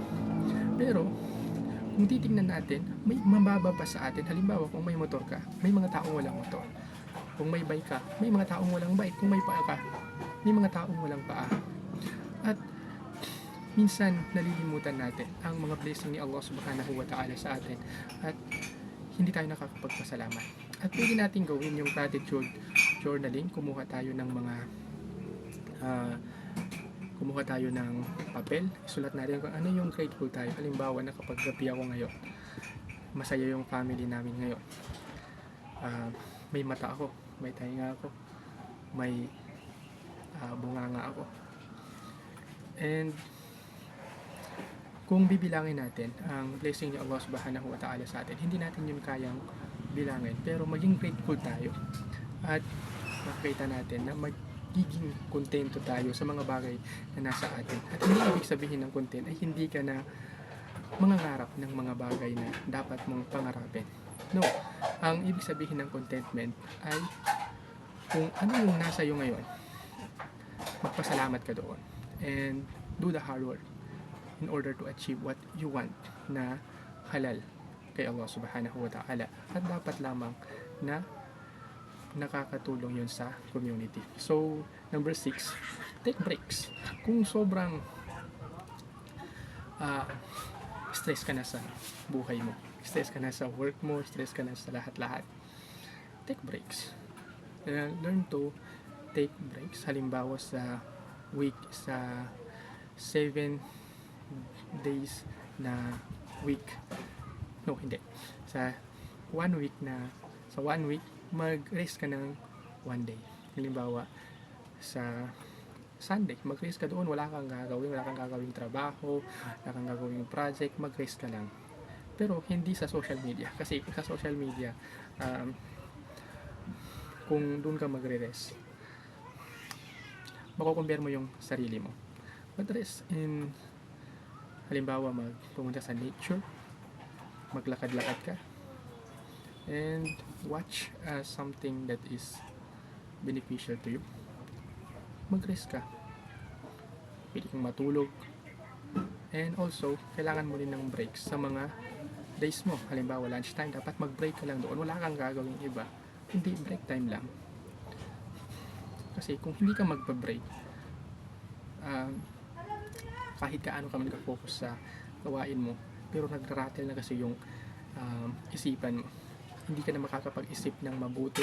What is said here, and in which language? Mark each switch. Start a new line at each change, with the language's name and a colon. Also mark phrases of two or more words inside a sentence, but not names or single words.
Filipino: Pero kung titignan natin, may mababa pa sa atin. Halimbawa, kung may motor ka, may mga taong walang motor. Kung may bike ka, may mga taong walang bike. Kung may paa ka, may mga taong walang paa. At minsan nalilimutan natin ang mga blessing ni Allah
Arabic: سبحانه وتعالى
Filipino: sa atin at hindi tayo nakakapagpasalamat. At pwede natin gawin yung
English: gratitude journaling.
Filipino: Kumuha tayo ng papel, isulat natin kung ano yung grateful tayo. Halimbawa, nakapag-gabi ako ngayon, masaya yung family namin ngayon, may mata ako, may tainga ako, may bunganga ako. And kung bibilangin natin ang blessing ni Allah
Arabic: سبحانه وتعالى
Filipino: sa atin, hindi natin yun kayang bilangin, pero maging grateful tayo at makita natin na magiging kontento tayo sa mga bagay na nasa atin. At hindi ibig sabihin ng content ay hindi ka na mangangarap ng mga bagay na dapat mong pangarapin. No, ang ibig sabihin ng contentment ay kung ano yung nasa iyo ngayon, magpasalamat ka doon and
English: do the hard work in order to achieve what you want
Filipino: na halal kay Allah
Arabic: سبحانه وتعالى.
Filipino: At dapat lamang na nakakatulong yun sa community.
English: So, number 6, take breaks.
Filipino: Kung sobrang stress ka na sa buhay mo, stress ka na sa work mo, stress ka na sa lahat-lahat,
English: take breaks. Learn to take breaks.
Filipino: Halimbawa sa week, sa 7 days na week, no, hindi, sa 1 week mag-rest ka ng 1 day. Halimbawa sa Sunday, mag-rest ka doon, wala kang gagawing trabaho, wala kang gagawing project, mag-rest ka lang. Pero hindi sa
English: social media,
Filipino: kasi sa
English: social media
Filipino: kung doon ka magre-rest, makukumpare mo yung sarili mo. Mag-rest in, halimbawa pumunta sa nature, maglakad-lakad ka,
English: and watch something that is beneficial to you.
Filipino: Mag-rest ka, pwede kang matulog, and also kailangan mo rin ng breaks sa mga days mo. Halimbawa lunchtime, dapat mag-break ka lang doon, wala kang gagawing iba, hindi, break time lang. Kasi kung hindi ka magpa-break, kahit kaano ka mag-focus sa gawain mo, pero nagra-rattle na kasi yung isipan mo, hindi ka na makakapag-isip ng mabuti.